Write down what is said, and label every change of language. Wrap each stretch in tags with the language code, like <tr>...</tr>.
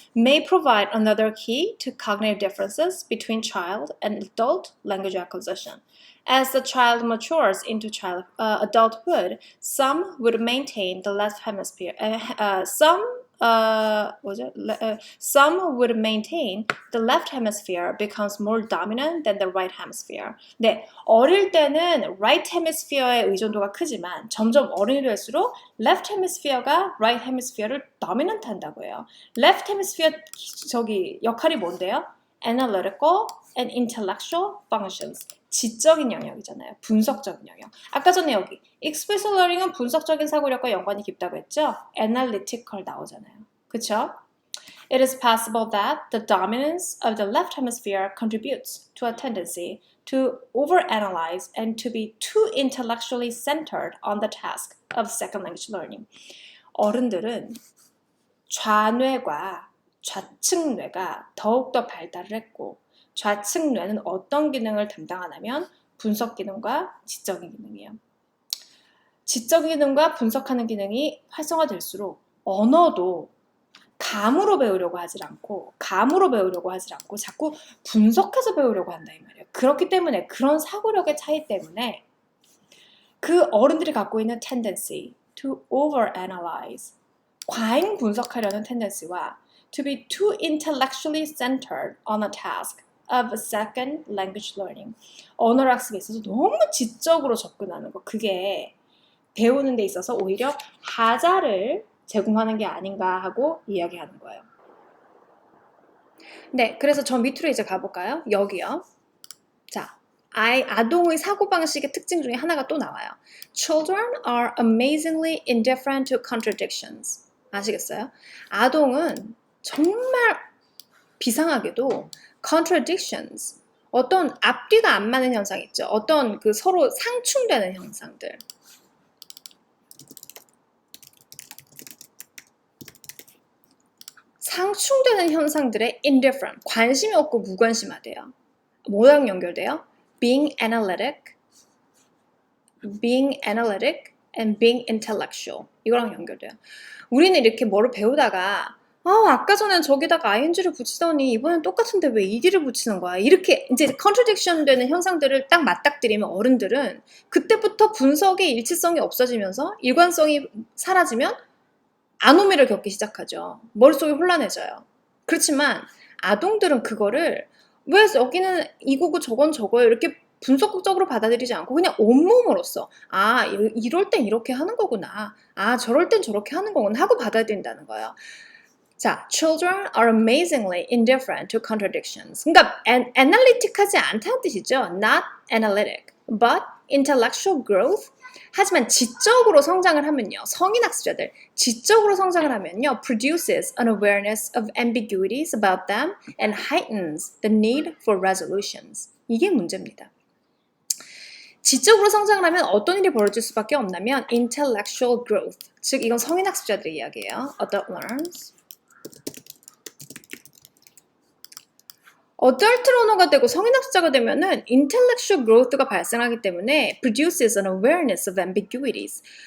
<en>May provide another key to cognitive differences between child and adult language acquisition. As the child matures into adulthood, some would maintain the left hemisphere. Some would maintain the left hemisphere becomes more dominant than the right hemisphere.</en> <ko>네, 어릴 때는 right hemisphere의 의존도가 크지만 점점 어른이 될수록 left hemisphere가 right hemisphere를 dominant 한다고 해요. left hemisphere 저기 역할이 뭔데요?</ko> <en>Analytical and intellectual functions.</en> <ko>지적인 영역이잖아요. 분석적인 영역. 아까 전에 여기 explicit learning은 분석적인 사고력과 연관이 깊다고 했죠? analytical 나오잖아요. 그쵸?</ko> <en>It is possible that the dominance of the left hemisphere contributes to a tendency to overanalyze and to be too intellectually centered on the task of second language learning.</en> <ko>어른들은 좌뇌과 좌측뇌가 더욱더 발달을 했고 좌측 뇌는 어떤 기능을 담당하냐면 분석 기능과 지적인 기능이에요. 지적 기능과 분석하는 기능이 활성화될수록 언어도 감으로 배우려고 하지 않고 자꾸 분석해서 배우려고 한다 이 말이에요. 그렇기 때문에 그런 사고력의 차이 때문에 그 어른들이 갖고 있는</ko> <en>tendency to overanalyze</en> <ko>과잉 분석하려는</ko> <en>tendency와 to be too intellectually centered on a task of second language learning.</en> <ko>언어를 학습에 있어서 너무 지적으로 접근하는 거. 그게 배우는 데 있어서 오히려 하자를 제공하는 게 아닌가 하고 이야기하는 거예요. 네, 그래서 저 밑으로 이제 가볼까요? 여기요. 자, 아동의 사고방식의 특징 중에 하나가 또 나와요.</ko> <en>Children are amazingly indifferent to contradictions.</en> <ko>아시겠어요? 아동은 정말 비상하게도 contradictions, 어떤 앞뒤가 안 맞는 현상 있죠. 어떤 그 서로 상충되는 현상들. 상충되는 현상들에 indifferent, 관심이 없고 무관심하대요. 뭐랑 연결돼요?</ko> <en>Being analytic and being intellectual.</en> <ko>이거랑 연결돼요. 우리는 이렇게 뭐를 배우다가 아까 전엔 저기다가 ing를 붙이더니 이번엔 똑같은데 왜 ed를 붙이는 거야? 이렇게 이제 contradiction 되는 현상들을 딱 맞닥뜨리면 어른들은 그때부터 분석의 일치성이 없어지면서 일관성이 사라지면 아노미를 겪기 시작하죠. 머릿속이 혼란해져요. 그렇지만 아동들은 그거를 왜 여기는 이거고 저건 저거예요 이렇게 분석적으로 받아들이지 않고 그냥 온몸으로써 이럴 땐 이렇게 하는 거구나. 저럴 땐 저렇게 하는 거구나 하고 받아들인다는 거예요.</ko> <en>자, children are amazingly indifferent to contradictions.</en> <ko>그러니까 analytic하지 않다는 뜻이죠.</ko> <en>Not analytic, but intellectual growth.</en> <ko>하지만 지적으로 성장을 하면요. 성인학습자들 지적으로 성장을 하면요.</ko> <en>produces an awareness of ambiguities about them and heightens the need for resolutions.</en> <ko>이게 문제입니다. 지적으로 성장을 하면 어떤 일이 벌어질 수밖에 없냐면</ko> <en>intellectual growth.</en> <ko>즉 이건 성인학습자들의 이야기예요.</ko> <en>Adult learns.</en> <ko>어덜트 러너가 되고 성인학습자가 되면은 intellectual growth가 발생하기 때문에</ko> <en>produces an awareness of ambiguities.</en>